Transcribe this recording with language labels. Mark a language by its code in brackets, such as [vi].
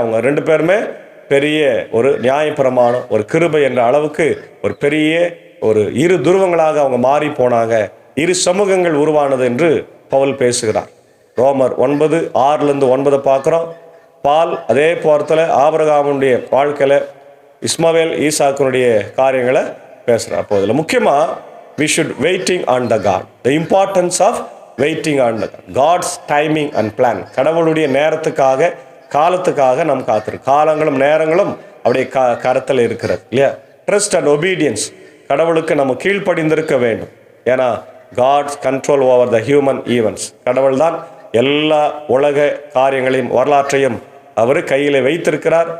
[ta] அவங்க 2 பேருமே பெரிய ஒரு நியாயப்பிரமாணம், ஒரு கிருபை என்ற அளவுக்கு ஒரு பெரிய ஒரு 2 துருவங்களாக அவங்க மாறி போனாங்க, 2 சமூகங்கள் உருவானது என்று பவுல் பேசுகிறார். ரோமர் 9:6-9 பார்க்குறோம். பால் அதே போர்த்தில் ஆபிரகாமுடைய வாழ்க்கையில் இஸ்மவேல் ஈசாக்கினுடைய காரியங்களை பேசுகிறார். அப்போ இதில் முக்கியமாக [en] we should waiting on the God, the importance of waiting on the God, God's timing and plan. [ta] கடவுளுடைய நேரத்துக்காக காலத்துக்காக நாம் காத்திருக்கோம். காலங்களும் நேரங்களும் அப்படியே கரத்தில் இருக்கிறது. இல்லையா? [en] trust and obedience, [ta] கடவுளுக்கு நம்ம கீழ்ப்படிந்திருக்க வேண்டும். ஏன்னா [en] God's control over the human events. [ta] கடவுள் தான் எல்லா உலக காரியங்களையும் வரலாற்றையும் அவர் கையில் வைத்திருக்கிறார்.